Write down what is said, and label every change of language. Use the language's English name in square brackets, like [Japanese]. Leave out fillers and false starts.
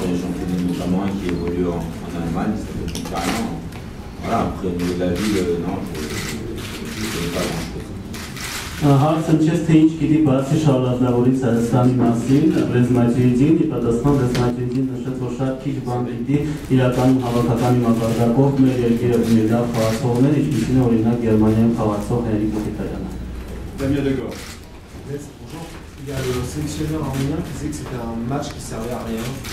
[French] J'en connais notamment un qui évolue en Allemagne, qui s'appelle Concarien. Voilà, après au niveau de la ville, non, je ne connais pas grand-chose. [Armenian] Հարցը չէ թե ինչ գիտի բացի Շարլ Ազնավուրից Հայաստանի մասին, Ռեզմաճիջին, ի պատասխան Ռեզմաճիջին նշեց, որ շատ քիչ բան գիտի իրականում հավաքականի մակարդակով մեր երկիրը ունի լավ խաղացողներ, ինչպիսին է օրինակ Գերմանիայում խաղացող Հենրիկ Մխիթարյանը։ [French] Damien Degor. Bonjour. Il y a le sélectionneur arménien qui disait que c'était un match qui servait à rien.